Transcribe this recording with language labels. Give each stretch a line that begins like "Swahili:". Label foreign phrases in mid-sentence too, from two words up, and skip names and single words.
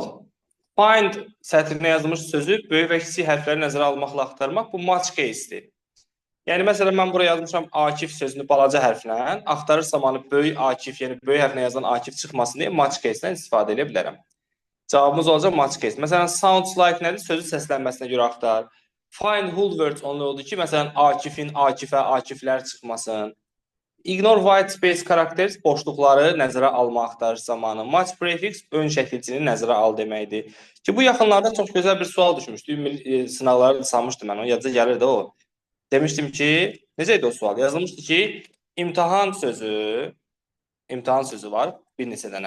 Azerbaijani: Find sətrinə yazılmış sözü böyük və kiçik hərfləri nəzərə almaqla axtarmaq. Bu
English: match case-
Azerbaijani: dir. Yəni, məsələn, mən buraya yazmışam Akif sözünü balaca hərflə. Axtarırsam onu böyük Akif, yəni böyük hərflə yazılan Akif çıxmasın deyə
English: match case-
Azerbaijani: dən istifadə edə bilərəm. Cavabımız olacaq
English: match case.
Azerbaijani: Məsələn,
English: sounds like
Azerbaijani: nədir? Sözü səslənməsinə görə axtar.
English: Find whole words
Azerbaijani: onunla oldu ki, məsələn, Akifin, Akifə, Akiflər çıxmasın.
English: Ignore white space characters
Azerbaijani: boşluqları nəzərə alma axtarış zamanı.
English: Match prefix
Azerbaijani: ön şəkilçini nəzərə al deməkdir. Ki, bu yaxınlarda çox gözəl bir sual düşmüşdü. Sınavları salmışdım mən, o yadca gəlirdi o. Demişdim ki, necə idi o sual? Yazılmışdı ki, imtahan sözü var, bir neçə dənə.